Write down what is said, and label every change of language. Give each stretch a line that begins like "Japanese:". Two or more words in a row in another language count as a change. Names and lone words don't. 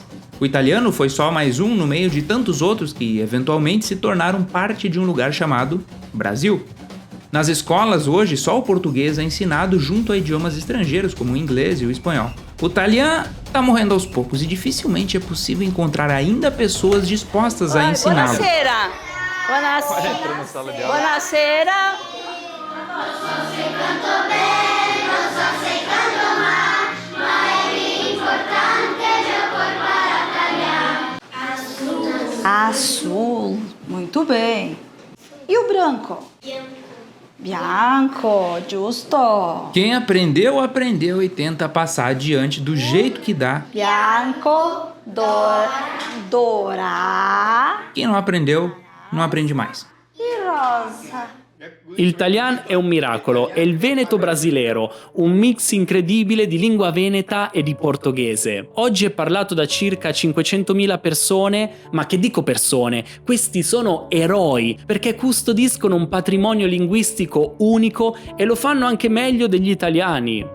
Portuguese: O italiano foi só mais um no meio de tantos outros que, eventualmente, se tornaram parte de um lugar chamado Brasil. Nas escolas, hoje, só o português é ensinado junto a idiomas estrangeiros, como o inglês e o espanhol. O italiano está morrendo aos poucos e dificilmente é possível encontrar ainda pessoas dispostas a ensiná-lo.
Italian: Buonasera! Buonasera!
Portuguese: Azul, muito bem. E o branco?
Italian: Bianco, giusto.
Portuguese: Quem aprendeu, aprendeu e tenta passar adiante do jeito que dá.
Italian: Bianco, dora.
Portuguese: Quem não aprendeu, não aprende mais. E rosa.
Italian: Il Talian è un miracolo, è il veneto brasileiro, un mix incredibile di lingua veneta e di portoghese. Oggi è parlato da circa 500.000 persone, ma che dico persone? Questi sono eroi, perché custodiscono un patrimonio linguistico unico e lo fanno anche meglio degli italiani.